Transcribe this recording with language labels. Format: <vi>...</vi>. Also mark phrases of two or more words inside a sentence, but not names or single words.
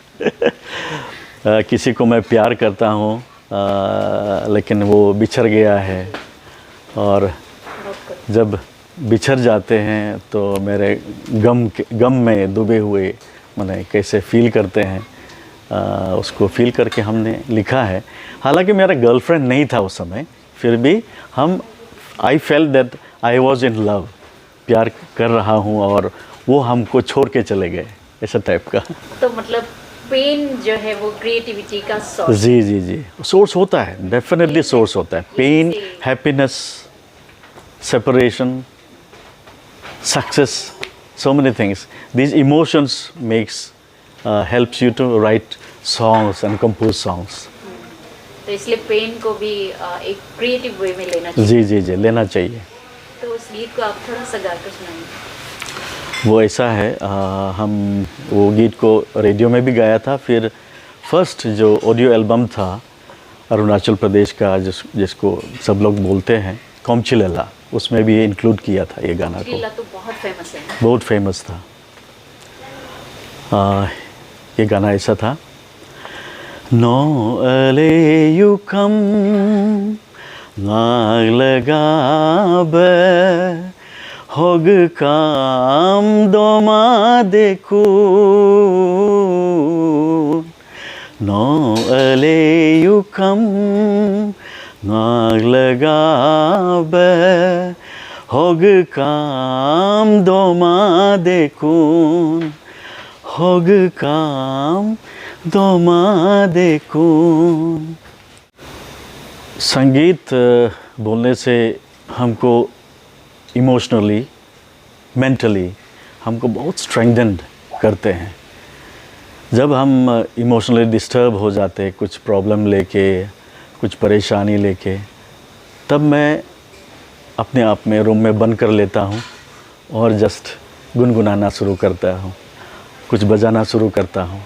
<hi>किसी को मैं प्यार करता हूँ, लेकिन वो बिछड़ गया है, और जब बिछड़ जाते हैं तो मेरे गम में डूबे हुए मैंने कैसे फील करते हैं, उसको फील करके हमने लिखा है। हालांकि मेरा गर्लफ्रेंड नहीं था उस समय, फिर भी</hi> <en>I felt that I was in love,</en> <hi>प्यार कर रहा हूँ, और वो हमको छोड़ के चले गए, ऐसा टाइप का। तो मतलब पेन जो है वो क्रिएटिविटी का सोर्स? जी, सोर्स होता है, डेफिनेटली सोर्स होता है। पेन,</hi> <en>happiness, separation, success, so many things. These emotions helps you to write songs and compose songs.</en> <hi>तो इसलिए पेन को भी एक</hi> <en>creative way</en> <hi>में लेना चाहिए। जी, लेना चाहिए। तो उस गीत को आप थोड़ा सा गा कर सुनाइए। वो ऐसा है, हम वो गीत को रेडियो में भी गाया था, फिर फर्स्ट जो</hi> <en>audio album</en> <hi>था अरुणाचल प्रदेश का, जिसको सब लोग बोलते हैं कोमचिलेला, उसमें भी इंक्लूड किया था ये गाना को। तो बहुत फेमस है। बहुत फेमस था। ये गाना ऐसा था,</hi> <njz>नो अले युकम नाग लगाब होग काम दोमा देखू, नो अले युकम नाग लगाब होग काम दोमा देखून, होग काम दोमा देखून।</njz> <hi>संगीत बोलने से हमको</hi> <en>emotionally, mentally</en> <hi>हमको बहुत स्ट्रेंथेंड करते हैं। जब हम इमोशनली डिस्टर्ब हो जाते, कुछ प्रॉब्लम लेके, कुछ परेशानी लेके, तब मैं अपने आप में रूम में बंद कर लेता हूँ और जस्ट गुनगुनाना शुरू करता हूँ, कुछ बजाना शुरू करता हूँ।</hi>